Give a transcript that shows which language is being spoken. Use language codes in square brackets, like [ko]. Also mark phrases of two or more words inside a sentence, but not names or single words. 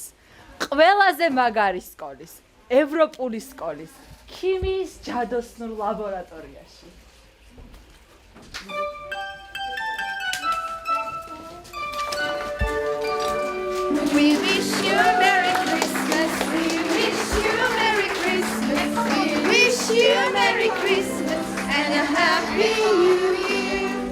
[ka] ყველაზე მაგარი სკოლის, ევროპული სკოლის, ქიმიის ჯადოსნურ ლაბორატორიაში. [en] We wish you a Merry Christmas. We wish you a Merry Christmas. We wish you a Merry Christmas and a Happy New Year.